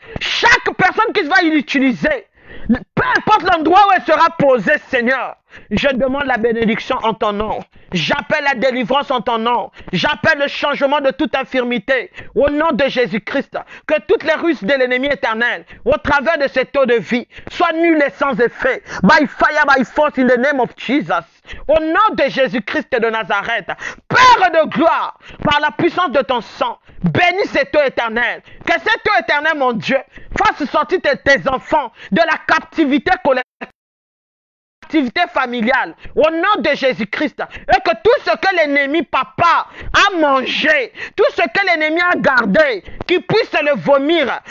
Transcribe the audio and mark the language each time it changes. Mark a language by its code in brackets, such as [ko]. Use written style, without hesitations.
[fr] Chaque personne qui va l'utiliser, peu importe l'endroit où elle sera posée, Seigneur, je demande la bénédiction en ton nom. J'appelle la délivrance en ton nom. J'appelle le changement de toute infirmité. Au nom de Jésus-Christ, que toutes les ruses de l'ennemi éternel, au travers de cette eau de vie, soient nulles et sans effet. [en] By fire, by force, in the name of Jesus. [fr] Au nom de Jésus-Christ de Nazareth, Père de gloire, par la puissance de ton sang, bénis cette eau éternelle. Que cette eau éternelle, mon Dieu, fasse sortir tes enfants de la captivité collective activité familiale, au nom de Jésus-Christ, et que tout ce que l'ennemi, papa, a mangé, tout ce que l'ennemi a gardé, qu'il puisse le vomir.